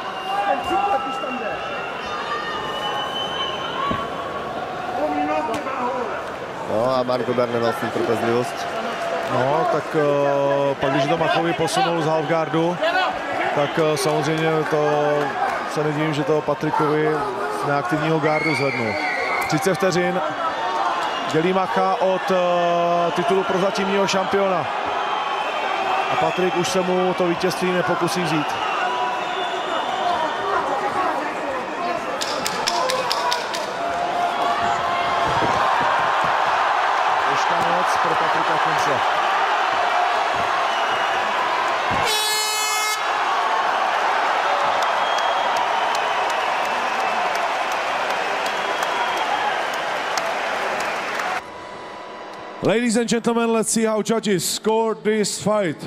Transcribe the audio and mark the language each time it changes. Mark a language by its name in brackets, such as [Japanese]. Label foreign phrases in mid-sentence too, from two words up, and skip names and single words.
[Slovak] No a Marko Berne mal s tým trpezlivosť. No, [Czech] tak pak když to Machovi posunul z halfguardu, tak samozřejmě to se nedivím, že to Patrikovi z neaktivního gardu zvednul. 30 vteřin dělí Macha od titulu prozatímního šampiona. A Patrik už se mu to vítězství nepokusí vzít. Ještě moc pro Patrika Kinsella. [English] Ladies and gentlemen, let's see how judges scored this fight.